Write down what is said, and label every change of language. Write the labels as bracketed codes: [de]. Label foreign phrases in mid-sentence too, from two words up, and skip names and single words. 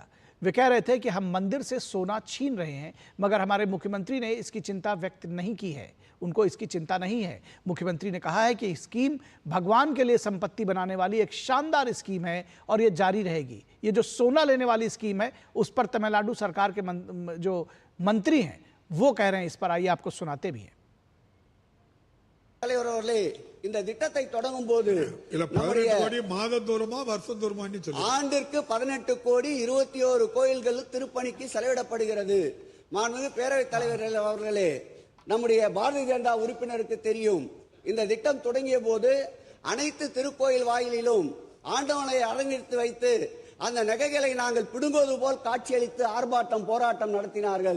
[hi] वे कह रहे थे कि हम मंदिर से सोना छीन रहे हैं, मगर हमारे मुख्यमंत्री ने इसकी चिंता व्यक्त नहीं की है, उनको इसकी चिंता नहीं है। मुख्यमंत्री ने कहा है कि स्कीम भगवान के लिए संपत्ति बनाने वाली एक शानदार स्कीम है और ये जारी रहेगी। ये जो सोना लेने वाली स्कीम है उस पर तमिलनाडु सरकार के जो मंत्री हैं वो कह रहे हैं। इस पर आइए आपको सुनाते भी हैं। [ta] இந்த திட்டத்தை தொடங்கும் போது ஆண்டிற்கு 18 கோடி 21 கோயில்கள் திருப்பணிக்கு செலவிடப்படுகிறது. மாண்புமிகு பேரவைத் தலைவர் அவர்களே, நம்முடைய பாரதிய ஜனதா உறுப்பினருக்கு தெரியும், இந்த திட்டம் தொடங்கிய போது அனைத்து திருக்கோயில் வாயிலிலும் ஆண்டவனை அரங்கெடுத்து வைத்து அந்த நகைகளை நாங்கள் பிடுங்குவது போல் காட்சியளித்து ஆர்ப்பாட்டம் போராட்டம் நடத்தினார்கள்.